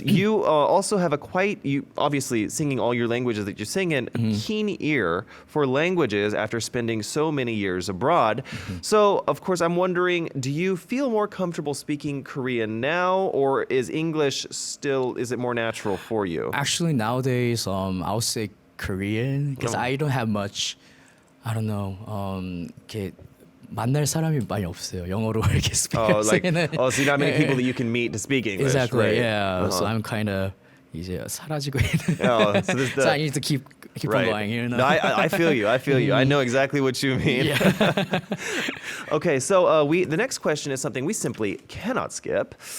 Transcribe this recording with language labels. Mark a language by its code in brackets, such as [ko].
[en] You also have you obviously singing all your languages that you sing in, a keen ear for languages after spending so many years abroad. So of course I'm wondering, do you feel more comfortable speaking Korean now, or is English is it more natural for you? Actually, nowadays, I'll say Korean because I don't have much. I don't know. [ko] 이렇게 만날 사람이 많이 없어요. 영어로 이렇게 [en] so not many people that you can meet to speak English. Exactly. Right? Yeah. So I'm kind of [ko] 이제 사라지고 있는. [en] So I need to keep on going here. No, I feel you. I know exactly what you mean. Yeah. Okay, so the next question is something we simply cannot skip.